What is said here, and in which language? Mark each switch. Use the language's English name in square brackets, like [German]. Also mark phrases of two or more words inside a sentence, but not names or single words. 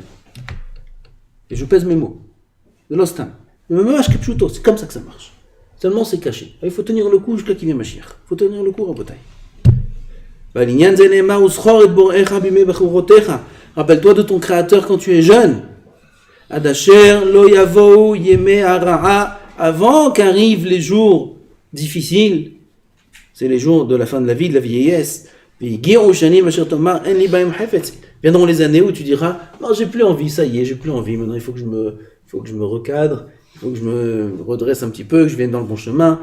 [French] Et je pèse mes mots. De l'ostam. Mais même c'est comme ça que ça marche. Seulement c'est caché. Il faut tenir le coup jusqu'à qu'il vienne Mashiach. Il faut tenir le coup en bataille. Rappelle-toi de ton créateur quand tu es jeune. [Hebrew] עד אשר לא יבואו ימי הרעה, [French] avant qu'arrivent les jours difficiles, c'est les jours de la fin de la vie, de la vieillesse. Viendront les années où tu diras, non, j'ai plus envie, ça y est, j'ai plus envie, maintenant il faut que je me recadre, il faut que je me redresse un petit peu, que je vienne dans le bon chemin.